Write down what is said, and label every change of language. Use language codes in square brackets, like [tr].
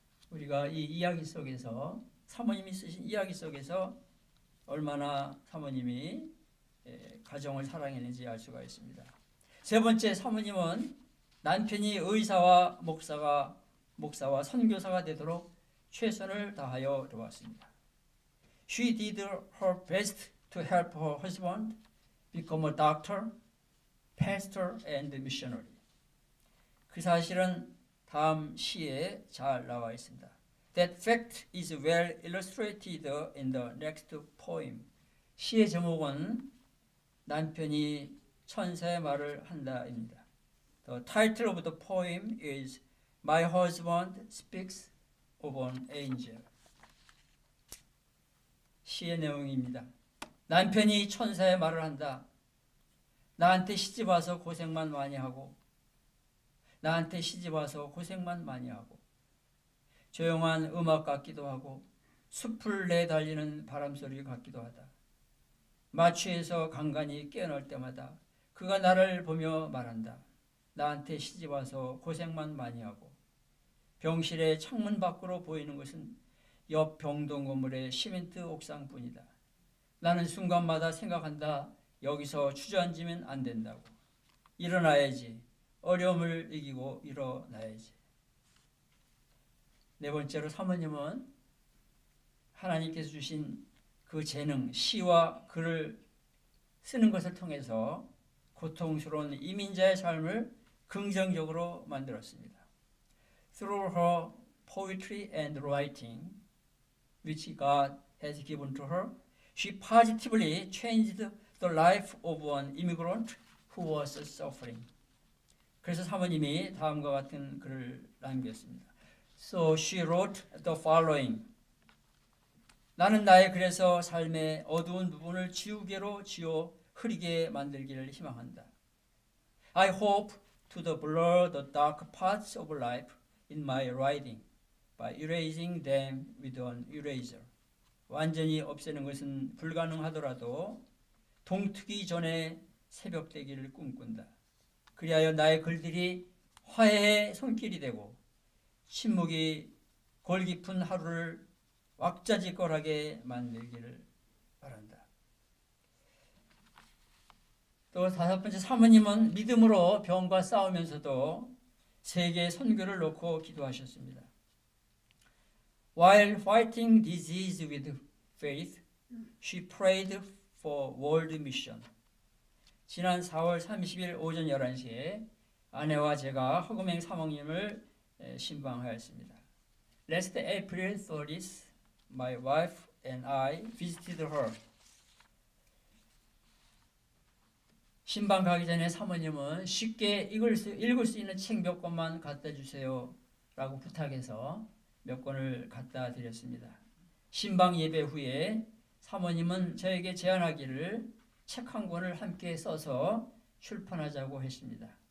[ko] 우리가 이 이야기 속에서 사모님이 쓰신 이야기 속에서 얼마나 사모님이 가정을 사랑했는지 알 수가 있습니다. 세 번째, 사모님은 남편이 의사와 목사와 선교사가 되도록 최선을 다하여 도왔습니다. [en] She did her best to help her husband become a doctor, pastor, and missionary. [ko] 그 사실은 다음 시에 잘 나와 있습니다. [en] That fact is well illustrated in the next poem. [ko] 시의 제목은 남편이 천사의 말을 한다입니다. [en] The title of the poem is My Husband Speaks of an Angel. [ko] 시의 내용입니다. 남편이 천사의 말을 한다. 나한테 시집와서 고생만 많이 하고 나한테 시집와서 고생만 많이 하고 조용한 음악 같기도 하고 숲을 내달리는 바람소리 같기도 하다. 마취해서 간간히 깨어날 때마다 그가 나를 보며 말한다. 나한테 시집와서 고생만 많이 하고 병실의 창문 밖으로 보이는 것은 옆 병동 건물의 시멘트 옥상뿐이다. 나는 순간마다 생각한다. 여기서 주저앉으면 안 된다고. 일어나야지. 어려움을 이기고 일어나야지. 네 번째로 사모님은 하나님께서 주신 그 재능, 시와 글을 쓰는 것을 통해서 고통스러운 이민자의 삶을 긍정적으로 만들었습니다. [en] Through her poetry and writing, which God has given to her, she positively changed the life of an immigrant who was suffering. [ko] 그래서 사모님이 다음과 같은 글을 남겼습니다. [en] So she wrote the following. [ko] 나는 나의 글에서 삶의 어두운 부분을 지우개로 지워 흐리게 만들기를 희망한다. [en] I hope to blur the dark parts of life in my writing by erasing them with an eraser. [ko] 완전히 없애는 것은 불가능하더라도 동트기 전에 새벽 되기를 꿈꾼다. 그리하여 나의 글들이 화해의 손길이 되고 침묵이 골 깊은 하루를 왁자지껄하게 만들기를 바란다. 또 다섯 번째, 사모님은 믿음으로 병과 싸우면서도 세계 선교를 놓고 기도하셨습니다. [en] While fighting disease with faith, she prayed for world mission. [ko] 지난 4월 30일 오전 11시에 아내와 제가 허금행 사모님을 신방하였습니다. [en] Last April 30th, my wife and I visited her. [ko] 신방 가기 전에 사모님은 쉽게 읽을 수 있는 책 몇 권만 갖다 주세요 라고 부탁해서 몇 권을 갖다 드렸습니다. 신방 예배 후에 사모님은 저에게 제안하기를 책 한 권을 함께 써서 출판하자고 했습니다.